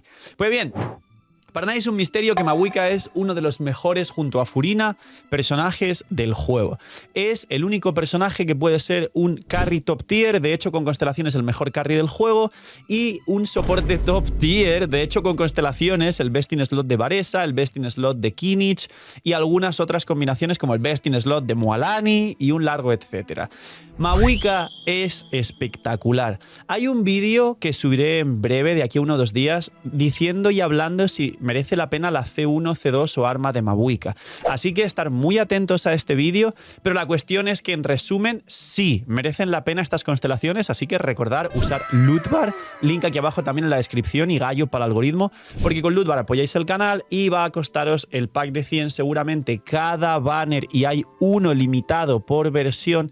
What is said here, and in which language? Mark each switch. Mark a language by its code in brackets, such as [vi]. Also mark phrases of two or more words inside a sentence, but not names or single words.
[es] Pues bien, para nadie es un misterio que Mavuika es uno de los mejores, junto a Furina, personajes del juego. Es el único personaje que puede ser un [en] carry top tier, [es] de hecho con constelaciones el mejor carry del juego, y un soporte [en] top tier, [es] de hecho con constelaciones el [en] best in slot [es] de Varesa, el [en] best in slot [es] de Kinich y algunas otras combinaciones como el [en] best in slot [es] de Mualani y un largo etcétera. Mavuika es espectacular. Hay un vídeo que subiré en breve, de aquí a 1 o 2 días, diciendo y hablando si merece la pena la C1, C2 o arma de Mavuika. Así que estar muy atentos a este vídeo, pero la cuestión es que en resumen sí, merecen la pena estas constelaciones, así que recordar usar Lootbar, link aquí abajo también en la descripción y gallo para el algoritmo, porque con Lootbar apoyáis el canal y va a costaros el pack de 100 seguramente cada banner y hay uno limitado por versión.